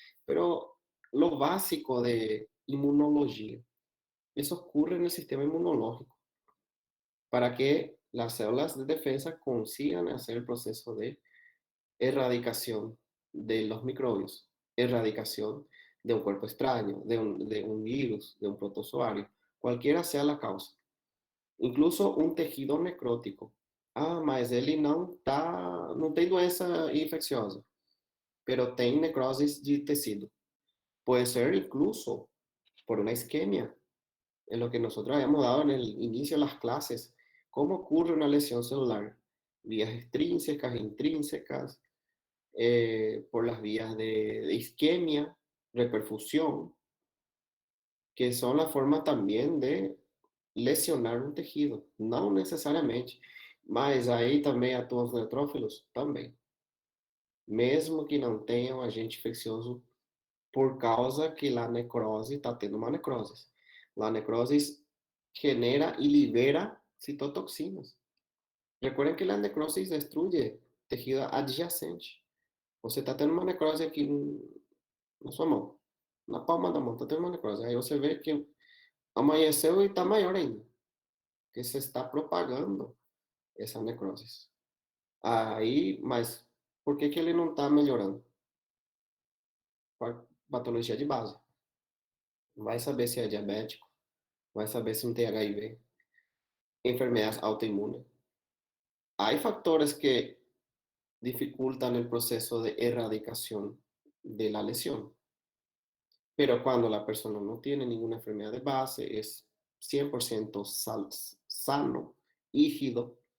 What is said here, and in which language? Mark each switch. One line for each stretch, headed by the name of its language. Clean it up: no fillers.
Spanish: Pero lo básico de inmunología, eso ocurre en el sistema inmunológico para que las células de defensa consigan hacer el proceso de erradicación de los microbios, erradicación de un cuerpo extraño, de un virus, de un protozoario, cualquiera sea la causa.
Portuguese: Incluso um tejido necrótico. Ah, mas ele não tem doença infecciosa. pero tem necrosis de tecido.
Spanish: Puede ser incluso por una isquemia, en lo que nosotros habíamos dado en el inicio de las clases. ¿Cómo ocurre una lesión celular? Vías extrínsecas, intrínsecas, por las vías de isquemia, reperfusión, que son la forma también de lesionar um tejido.
Portuguese: Não necessariamente, mas aí também atuam os neutrófilos também. Mesmo que não tenham agente infeccioso, por causa que a necrose está tendo uma necrose. A necrose genera y libera citotoxinas.
Spanish: Recuerden que la necrosis destruye tejido adyacente.
Portuguese: Você está tendo uma necrose aqui na sua mão, na palma da mão, está tendo uma necrose. Aí você vê que amanheceu e está maior ainda, que se está propagando essa necrose. Aí, mas por que ele não está melhorando? Patologia de base. Vai saber se é diabético, vai saber se não tem HIV,
Spanish: enfermedades autoinmunes. Hay factores que dificultan el proceso de erradicación de la lesión, pero cuando la persona no tiene ninguna enfermedad de base, es 100% sano, rígido,